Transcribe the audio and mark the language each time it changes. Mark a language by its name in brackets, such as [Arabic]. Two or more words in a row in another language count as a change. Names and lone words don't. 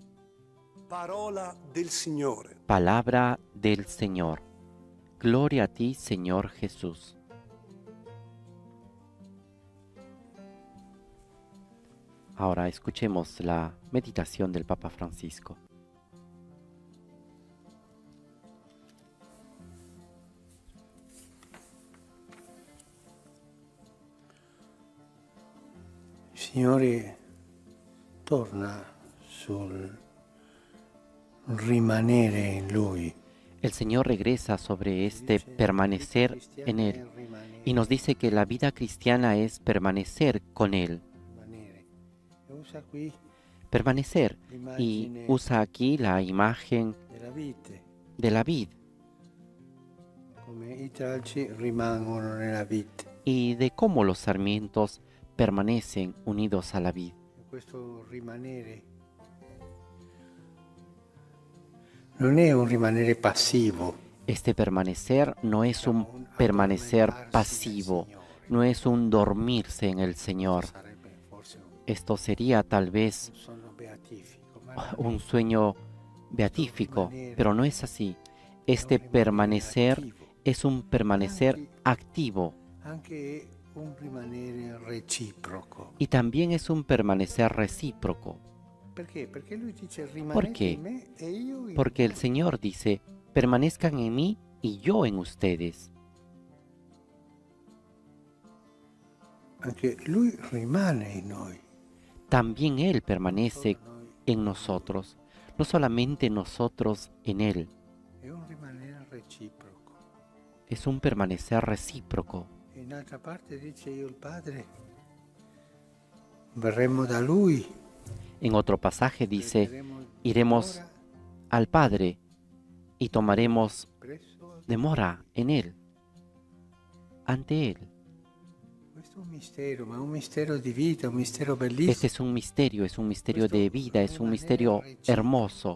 [Spanish] Palabra del Señor. Gloria a ti, Señor Jesús. Ahora escuchemos la meditación del Papa Francisco. [Italian] Il Signore torna sul rimanere in Lui. [Spanish] El Señor regresa sobre este permanecer en Él y nos dice que la vida cristiana es permanecer con Él. Permanecer, y usa aquí la imagen de la vid y de cómo los sarmientos permanecen unidos a la vid. [Italian] Non è un rimanere passivo. [Spanish] Este permanecer no es un permanecer pasivo, no es un dormirse en el Señor. Esto sería tal vez un sueño beatífico, pero no es así. Este permanecer es un permanecer activo y también es un permanecer recíproco. ¿Por qué? Porque el Señor dice, permanezcan en mí y yo en ustedes. [Italian] Anche Lui rimane in noi. [Spanish] También Él permanece en nosotros, no solamente nosotros en Él. Es un permanecer recíproco. [Italian] In altra parte dice io il Padre, verremo da Lui. [Spanish] En otro pasaje dice, iremos al Padre y tomaremos demora en Él, ante Él. Este es un misterio de vida, es un misterio hermoso.